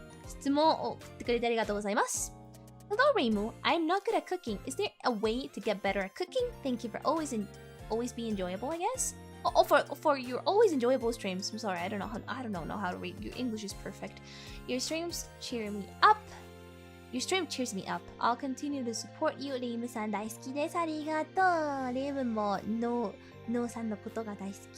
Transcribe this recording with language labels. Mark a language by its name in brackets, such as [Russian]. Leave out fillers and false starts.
[Japanese] 質問を送ってくれてありがとうございます。 [English] Hello, Reimu. I'm not good at cooking. Is there a way to get better at cooking? Thank you for always be enjoyable, I guess. Oh, for your always enjoyable streams. I'm sorry, I don't know how to read. Your English is perfect. Your streams cheer me up. Your stream cheers me up. I'll continue to support you. [Japanese] レイムさん大好きです。ありがとう。レイムもノーさんのことが大好き。